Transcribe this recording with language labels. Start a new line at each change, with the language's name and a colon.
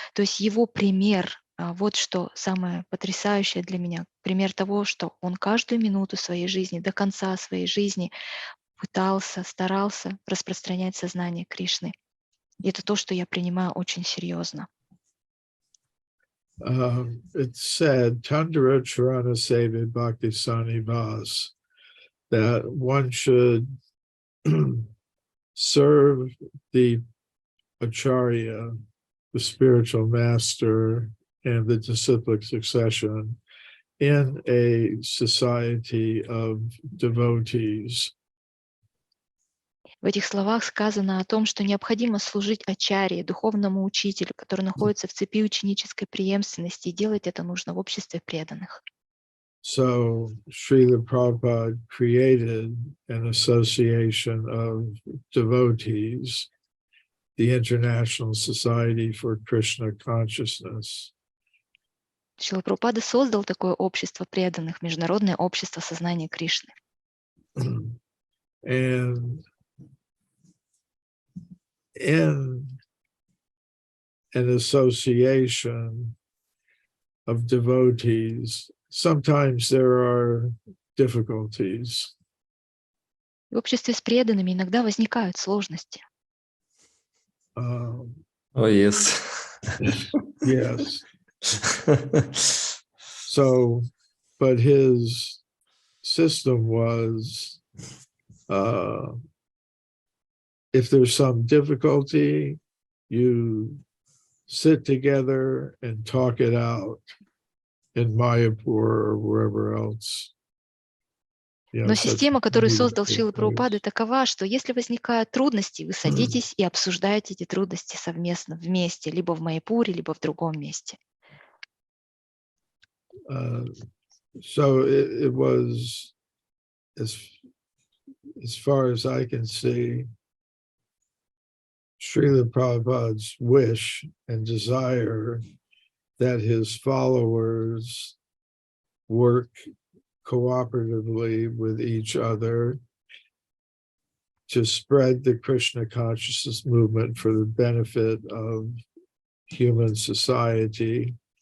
Russian: То есть его пример, вот что самое потрясающее для меня, пример того, что он каждую минуту своей жизни, до конца своей жизни старался распространять сознание Кришны. И это то, что я принимаю очень серьезно.
English: It's said,
Sanskrit: Tandara Charana Seva Bhakti Sanivas,
English: that one should serve the Acharya, the spiritual master, and the disciplic succession in a society of devotees.
Russian: В этих словах сказано о том, что необходимо служить ачарье, духовному учителю, который находится в цепи ученической преемственности, и делать это нужно в обществе преданных.
English: So Srila Prabhupada created an association of devotees, the International Society for Krishna Consciousness.
Russian: Шрила Прабхупада создал такое общество преданных, Международное общество сознания Кришны.
English: And in an association of devotees, sometimes there are difficulties.
Russian: В обществе с преданными иногда возникают сложности.
English: Oh, yes. Yes. So, but his system was, if there's some difficulty, you sit together and talk it out in Mayapur or wherever else.
Russian: Но система, которую создал Шрила Прабхупада, такова, что если возникают трудности, вы садитесь и обсуждаете эти трудности совместно, вместе, либо в Майяпуре, либо в другом месте.
English: So it was, as far as I can see, Srila Prabhupada's wish and desire that his followers work cooperatively with each other to spread the Krishna consciousness movement for the benefit of human society.